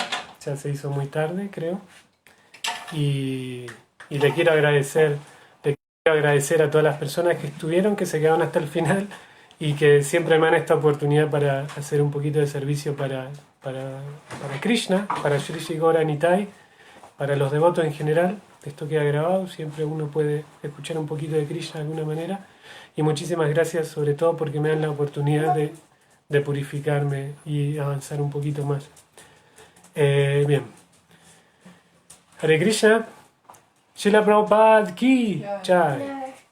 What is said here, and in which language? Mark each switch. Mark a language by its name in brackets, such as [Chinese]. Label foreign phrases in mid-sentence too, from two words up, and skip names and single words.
[Spanish] Ya se hizo muy tarde, creo. Y le quiero agradecer a todas las personas que estuvieron, que se quedaron hasta el final y que siempre me dan esta oportunidad para hacer un poquito de servicio para Krishna, para Shri Shri Gaura Nitai, para los devotos en general. Esto queda grabado, siempre uno puede escuchar un poquito de Krishna de alguna manera. Y muchísimas gracias sobre todo porque me dan la oportunidad de purificarme y avanzar un poquito más. Bien. Hare Krishna. [Hindi] श्रील प्रभुपाद की जय.